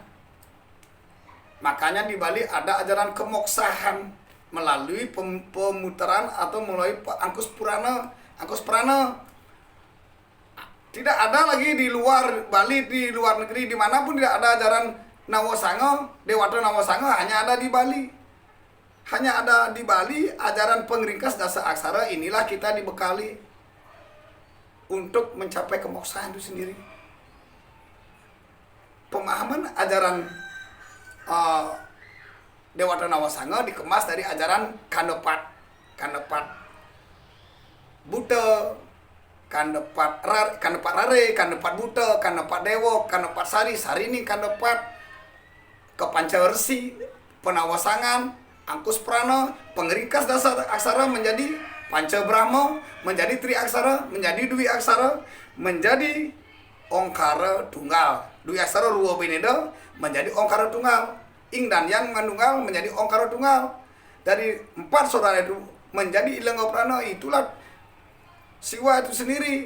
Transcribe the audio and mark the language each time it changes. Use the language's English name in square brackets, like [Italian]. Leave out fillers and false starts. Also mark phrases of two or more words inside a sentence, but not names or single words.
[Indonesian] Makanya di Bali ada ajaran kemoksahan melalui pemutaran atau melalui angkus purana. Tidak ada lagi di luar Bali, di luar negeri, dimanapun tidak ada ajaran Nawasanga, Dewata Nawasanga, hanya ada di Bali. Hanya ada di Bali ajaran pengringkas dasa aksara. Inilah kita dibekali untuk mencapai kemoksaan itu sendiri. pemahaman ajaran Dewata Nawasanga dikemas dari ajaran Kandepat Buta, Kandepat Rare, Kandepat Buta, Kandepat Dewo, Kandepat Sarini, Kandepat Kepancawersi, Penawasangan, Angkus Prana, pengeringkas dasar aksara menjadi Panca Brahma, menjadi Tri Aksara, menjadi Dwi Aksara, menjadi Ongkara Tunggal. Dwi Aksara Ruwa Bineda menjadi Ongkara Tunggal. Ing dan Yang Manunggal menjadi Ongkara Tunggal. Dari 4 saudara itu menjadi Ilenggo Prana, itulah Siwa itu sendiri.